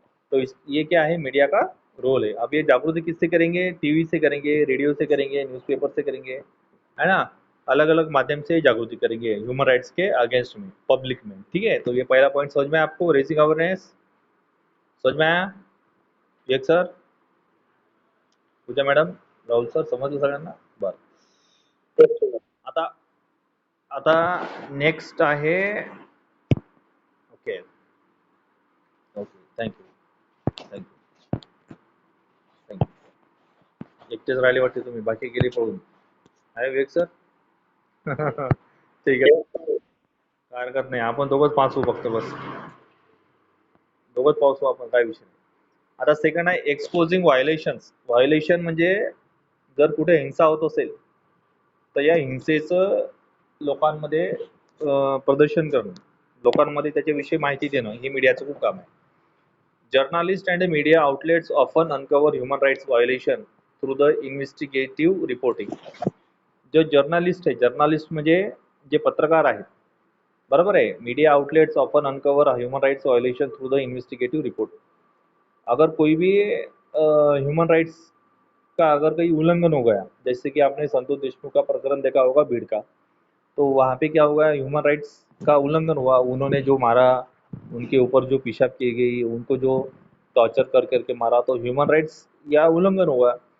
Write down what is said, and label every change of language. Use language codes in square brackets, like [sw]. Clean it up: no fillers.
[hi] तो ये क्या है, मीडिया का रोल है। अब ये जागृति किससे करेंगे, टीवी से करेंगे, रेडियो से करेंगे, न्यूज़पेपर से करेंगे, है ना, अलग अलग माध्यम से जागृति करेंगे ह्यूमन राइट्स के अगेंस्ट में, पब्लिक में। ठीक है, तो ये पहला पॉइंट समझ में आपको, रेसिंग अवेयरनेस समझ में आया, एक सर, पूजा मॅडम, राहुल सर, [mr] समजलं सगळ्यांना, बरं। आता आता नेक्स्ट आहे, okay okay, thank you thank you thank you, एकटेच राहिले वाटते तुम्ही, बाकी गेले पळून, आहे विवेक सर. ठीक आहे, काय हरकत नाही, आपण दोघंच पाचू फक्त, बस दोघंच पावसू आपण, काय विषय नाही. आता सेकंड आहे एक्सपोजिंग व्हायोलेशन्स. व्हायोलेशन म्हणजे जर कुठे हिंसा होत असेल तर या हिंसेचं लोकांमध्ये प्रदर्शन करणं, लोकांमध्ये त्याच्याविषयी माहिती देणं, हे मीडियाचं खूप काम आहे. [en] Journalist and media outlets often uncover human rights violation through the investigative reporting. [mr] जो जर्नलिस्ट आहे, जर्नलिस्ट म्हणजे जे पत्रकार आहेत, [hi] बराबर है। [en] Media outlets often uncover human rights violation through the investigative report. [hi] अगर कोई भी ह्यूमन राइट्स का अगर कहीं उल्लंघन हो गया, जैसे कि आपने संतोष देशमुख का प्रकरण देखा होगा भीड़ का, तो वहाँ पे क्या हुआ, ह्यूमन राइट्स का उल्लंघन हुआ, उन्होंने जो मारा, उनके ऊपर जो पेशाब की गई, उनको जो टॉर्चर कर करके मारा, तो ह्यूमन राइट्स या उल्लंघन हुआ।